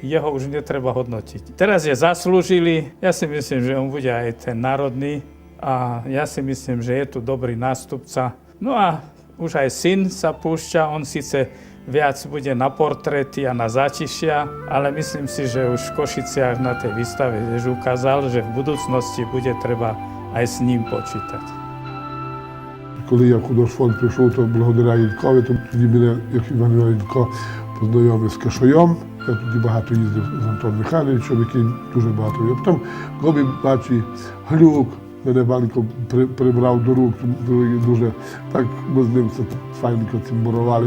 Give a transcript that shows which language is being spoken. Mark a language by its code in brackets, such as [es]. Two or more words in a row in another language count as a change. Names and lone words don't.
[sk] Jeho už netreba hodnotiť. Teraz je zaslúžili, ja si myslím, že on bude aj ten národný a ja si myslím, že je tu dobrý nástupca. No a už aj syn sa púšťa, on síce viac bude na portréty a na zátišia, ale myslím si, že už v Košiciach na tej výstave tiež ukázal, že v budúcnosti bude treba aj s ním počítať. [rue] Коли я в художфонд прийшов, то благодаря Ількові, то тоді мене, як Іван Ілько, познайомив з Кашоєм. Я тоді багато їздив з Антоном Михайловичем, який дуже багато. А потім, коли бачив Глюк, мене Ванько прибрав до рук, дуже так ми з ним файненько цимбурували.